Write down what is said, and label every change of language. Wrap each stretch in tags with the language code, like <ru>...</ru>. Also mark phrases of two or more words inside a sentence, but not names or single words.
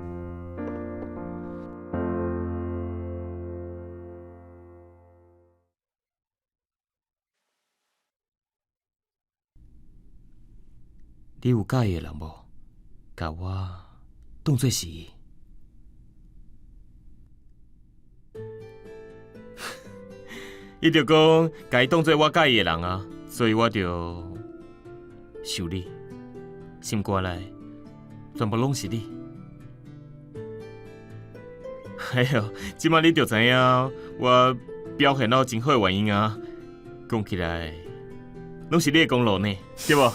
<nan>你有介意的人无？甲我当作是伊。伊就讲，甲伊当作我介意的人啊，所以我就想你，心肝内全部拢是你。哎呦，即摆你就知影我表现到真好的原因啊！讲起来，拢是你的功劳呢，对无？</nan>